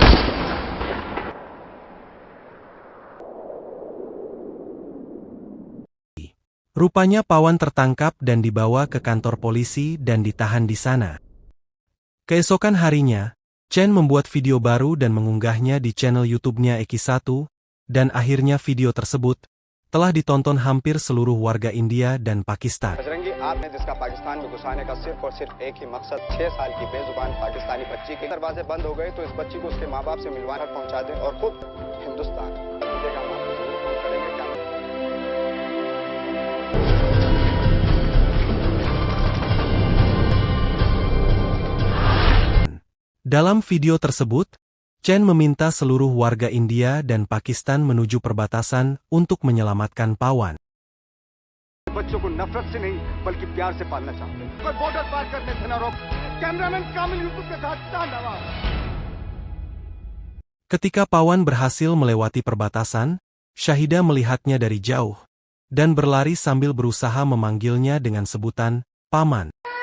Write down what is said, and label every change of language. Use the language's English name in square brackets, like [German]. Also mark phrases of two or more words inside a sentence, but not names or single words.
[Indonesian] Rupanya Pawan tertangkap dan dibawa ke kantor polisi dan ditahan di sana. Keesokan harinya, Chen membuat video baru dan mengunggahnya di channel YouTube-nya Eki1, dan akhirnya video tersebut telah ditonton hampir seluruh warga India dan Pakistan. [Hindi] आपने जिसका पाकिस्तान में घुसाने का सिर्फ और सिर्फ एक ही मकसद 6 साल की बेजुबान पाकिस्तानी बच्ची के दरवाजे बंद हो गए तो इस बच्ची को उसके माँ बाप से मिलवाना पहुंचा दें और खुद हिंदुस्तान [Indonesian] Dalam video tersebut, Chen meminta seluruh warga India dan Pakistan menuju perbatasan untuk menyelamatkan Pawan. [Hindi] बच्चों को नफरत से नहीं बल्कि प्यार से पालना चाहते हैं। कोई बॉर्डर पार करने से न रोक। कैमरामैन कामिल यूसुफ के साथ शाहनवाज। [Indonesian] Ketika Pawan berhasil melewati perbatasan, Syahida melihatnya dari jauh dan berlari sambil berusaha memanggilnya dengan sebutan Paman.